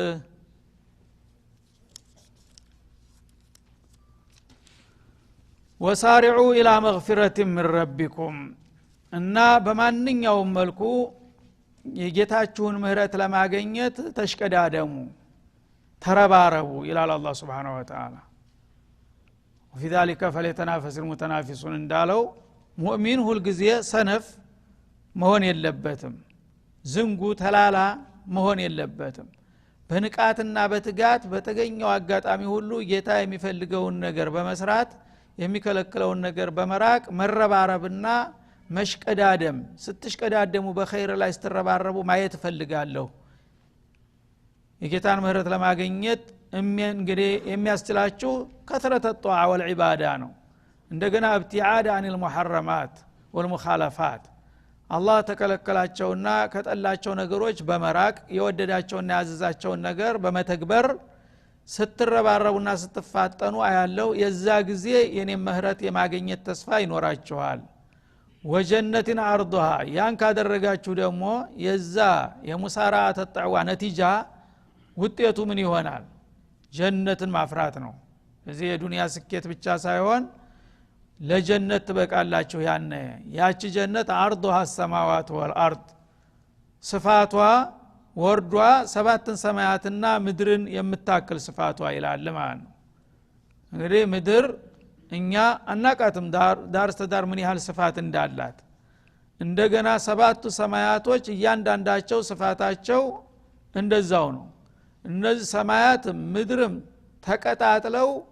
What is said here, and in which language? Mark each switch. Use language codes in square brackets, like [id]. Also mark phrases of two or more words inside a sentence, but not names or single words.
[ar] وسارعوا إلى مغفرة من ربكم [am] እና በማንኛውም መልኩ የጌታችሁን ምህረት ለማግኘት ተሽቀዳደሙ ተረባረቡ ይላል አላህ [ar] سبحانه وتعالى። وفي ذلك فليتنافس المتنافسون [am] እንዳለው ሙእሚን ሁል ጊዜ ሰነፍ መሆን የለበትም፣ ዝንጉ ተላላ መሆን የለበትም። በንቃትና በትጋት በተገኘው አጋጣሚ ሁሉ ጌታ የሚፈልገውን ነገር በመስራት የሚከለክለውን ነገር በመራቅ መረባረብና መሽቀዳደም። ስትሽቀዳደሙ በኸይር ላይ ስትረባረቡ ማየት ፈልጋለሁ። የጌታን ምህረት ለማግኘት እንግዲህ የሚያስችላችሁ [ar] كثرة الطاعة والعبادة [am] ነው። እንደገና ابتعاد [ar] عن المحرمات والمخالفات [am] አላህ ተከለከላቸውና ከጠላቸው ነገሮች በመራቅ የወደዳቸውና ያዘዛቸውን ነገር በመተግበር ስትረባረቡና ስትፋጠኑ አያለው። የዛ ጊዜ የኔ ምህረት የማግኘት ተስፋ ይኖራችኋል። ወጀነትን አርضها ያን ካደረጋችሁ ደግሞ የዛ የሙሳራዓት ተጣዋ ነቲጃ ውጤቱ ምን ይሆናል? ጀነትን ማፍራት ነው። እዚህ የዱንያ ስኬት ብቻ ሳይሆን ለጀነት ትበቃላችሁ። ያቺ ጀነት [ar] عرضها السماوات والأرض [am] ስፋቷ ወርዷ ሰባትን ሰማያትና ምድርን የምታክል ስፋቷ ይላል ማለት ነው። እንግዲህ ምድር እኛ አናቃትም ዳር ስተዳር ምን ያህል ስፋት እንዳላት። እንደገና ሰባቱ ሰማያቶች እያንዳንዳቸው ስፋታቸው እንደዛው ነው። እነዚህ ሰማያት ምድርም ተቀጣጥለው